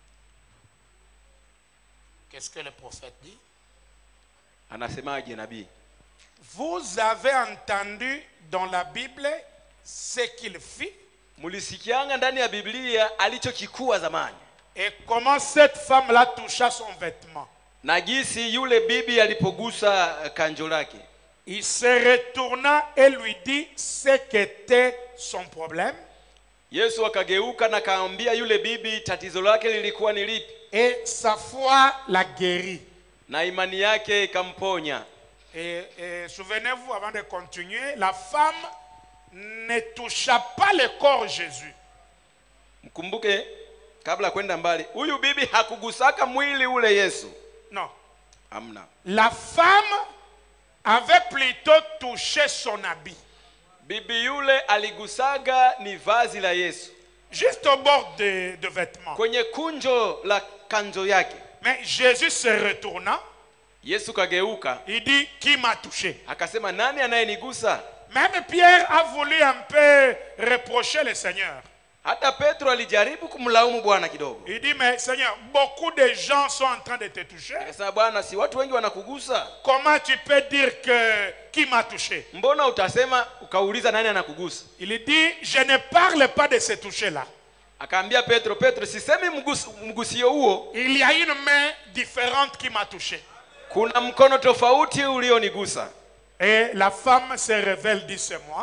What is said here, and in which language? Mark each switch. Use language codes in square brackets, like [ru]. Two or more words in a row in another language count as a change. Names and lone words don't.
[fr] Qu'est-ce que le prophète dit? [sw] Anasemaje nabii? [fr] Vous avez entendu dans la Bible ce qu'il fit [sw] Mulisikianga ndani ya Biblia alichokikuwa zamani. [fr] et comment cette femme-là toucha son vêtement. [sw] Na gisi yule bibi alipogusa kanjo lake. [fr] Il se retourna et lui dit ce qu'était son problème. [sw] Yesu akageuka na kaambia yule bibi tatizo lake lilikuwa ni lipi. [fr] Et sa foi l'a guéri. [sw] Na imani yake ikamponya. [fr] Et souvenez-vous, avant de continuer, la femme ne toucha pas le corps de Jésus. [sw] Mkumbuke kabla kwenda mbali, huyu bibi hakugusaka mwili ule Yesu. [fr] Non. [sw] Amna. [fr] La femme avait plutôt touché son habit. [sw] Bibi yule aligusaga ni vazi la Yesu. [fr] Juste au bord de vêtements. [sw] Kwenye kunjo la kanjo yake. [fr] Mais Jésus se retourna. [sw] Yesu kageuka. [fr] Il dit, qui m'a touché? [sw] Akasema nani anayenigusa? [fr] Même Pierre a voulu un peu reprocher le Seigneur. [sw] Hata Petro alijaribu kumlaumu Bwana kidogo. [fr] Il dit, mais Seigneur, beaucoup de gens sont en train de te toucher. [sw] Akasema Bwana, si watu wengi wanakugusa? [fr] Comment tu peux dire que qui m'a touché? [sw] Mbona utasema ukauliza nani anakugusa? [fr] Il dit, je ne parle pas de ce toucher-là. [sw] Akaambia Petro, sisemi mgusio huo. [fr] Il y a une main différente qui m'a touché. [sw] Kuna mkono tofauti ulionigusa. [fr] Et la femme se révèle, dit, c'est moi.